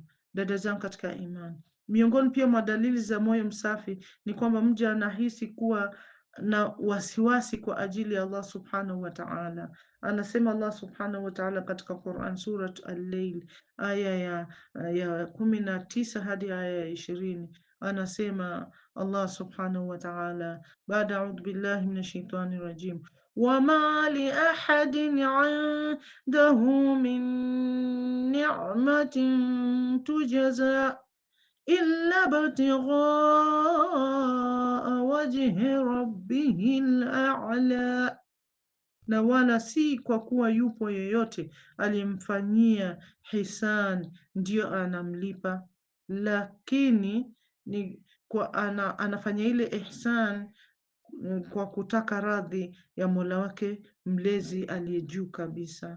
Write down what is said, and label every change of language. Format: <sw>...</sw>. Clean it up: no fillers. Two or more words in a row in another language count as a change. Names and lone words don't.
<sw>Dada zangu katika imani, miongoni pia mwa dalili za moyo msafi ni kwamba mja anahisi kuwa na wasiwasi kwa ajili ya Allah</sw> <ar>سبحانه وتعالى.</ar> <sw>Anasema Allah</sw> <ar>سبحانه وتعالى</ar> <sw>katika Quran, Surat Al-Layl aya ya 19 hadi aya ya 20, anasema Allah</sw> <ar>سبحانه وتعالى</ar> <sw>baada</sw> <ar>أعوذ بالله من الشيطان الرجيم وما لأحد عنده من نعمة تجزى إلا ابتغاء وجه ربه الأعلى,</ar> <sw>na wala si kwa kuwa yupo yeyote aliyemfanyia hisan ndiyo anamlipa, lakini ni kwa anafanya ile ihsan kwa kutaka radhi ya Mola wake mlezi aliye juu kabisa.</sw>